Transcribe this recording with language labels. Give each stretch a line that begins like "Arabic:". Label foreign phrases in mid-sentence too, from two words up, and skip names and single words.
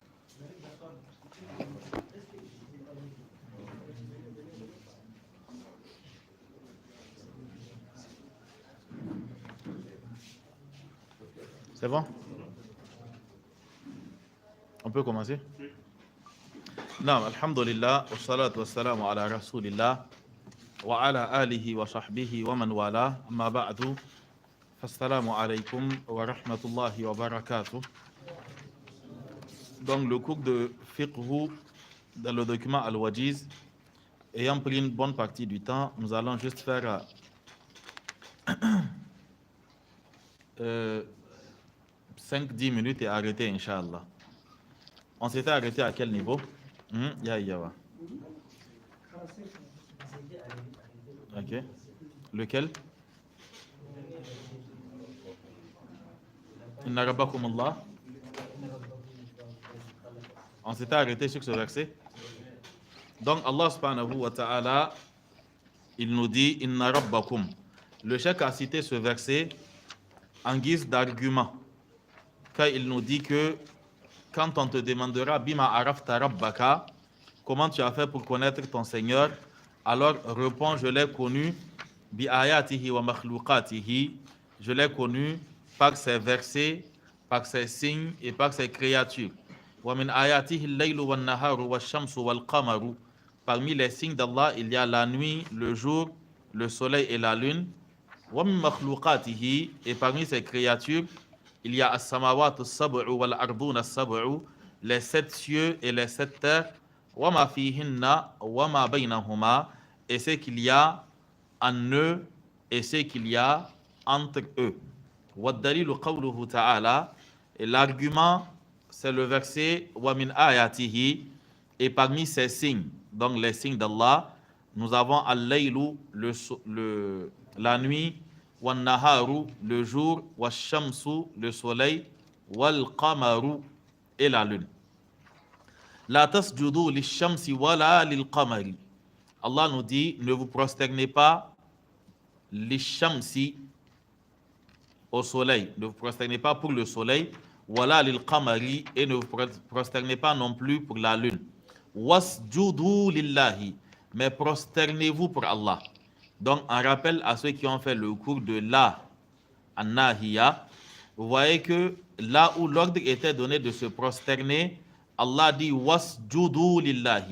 French: C'est bon? On peut commencer? Non,
Arabic: الحمد لله والصلاة والسلام على رسول الله وعلى آله وصحبه ومن والاه أما بعد فالسلام عليكم ورحمة الله وبركاته.
French: Donc le cours de fiqh dans le document Al-Wajiz, ayant pris une bonne partie du temps, nous allons juste faire 5-10 minutes et arrêter, Inch'Allah. On s'était arrêté à quel niveau? Ok. Lequel?
Arabic: إن ربكم الله.
French: On s'était arrêté sur ce verset. Donc Allah
Arabic: سبحانه وتعالى,
French: il nous dit
Arabic: إن ربكم.
French: Le cheikh a cité ce verset en guise d'argument. Quand il nous dit que quand on te demandera
Arabic: بم عرفت ربك,
French: comment tu as fait pour connaître ton Seigneur, alors réponds, je l'ai connu
Arabic: بآياته ومخلوقاته,
French: je l'ai connu par ses versets, par ses signes et par ses créatures.
Arabic: ومن آياته الليل والنهار والشمس والقمر.
French: Parmi les signes d'Allah, il y a la nuit, le jour, le soleil et la lune.
Arabic: ومن مخلوقاته,
French: et parmi ses créatures, il y a
Arabic: السماوات السبع والأرضون السبع,
French: les 7 cieux et les 7 terres,
Arabic: وما فيهن وما بينهما,
French: et ce qu'il y a en eux et ce qu'il y a entre eux.
Arabic: ودليل قوله تعالى,
French: et l'argument c'est le verset
Arabic: ومن آياته,
French: et parmi ces signes, donc les signes d'Allah, nous avons al-laylu, la nuit, wal-naharu, le jour, wal-shamsu, le soleil, wal-qamaru, et la lune.
Arabic: لا تسجدوا للشمس ولا للقمر.
French: Allah nous dit, ne vous prosternez pas lish-shamsi, au soleil, ne vous prosternez pas pour le soleil,
Arabic: ولا للقمر,
French: et ne vous prosternez pas non plus pour la lune.
Arabic: واسجدوا لله,
French: mais prosternez-vous pour Allah. Donc, en rappel à ceux qui ont fait le cours de la an-nahiya, vous voyez que là où l'ordre était donné de se prosterner, Allah dit
Arabic: واسجدوا لله.